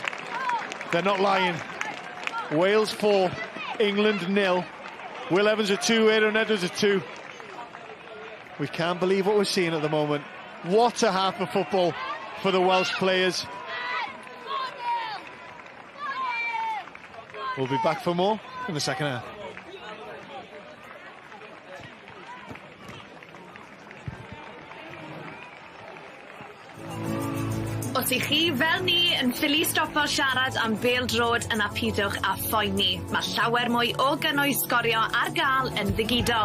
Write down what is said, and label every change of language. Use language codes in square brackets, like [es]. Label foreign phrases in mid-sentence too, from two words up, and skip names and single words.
[en] They're not lying. Wales 4, England 0. Will Evans at 2, Aaron Edwards at 2. We can't believe what we're seeing at the moment. What a half of football for the Welsh players. We'll be back for more in the second half. [cy] Os i chi fel ni yn ffili stopo siarad am bêl-drod yn apidwch a phoeni, mae llawer mwy o gynnwys sgorio ar gael yn ddigidol.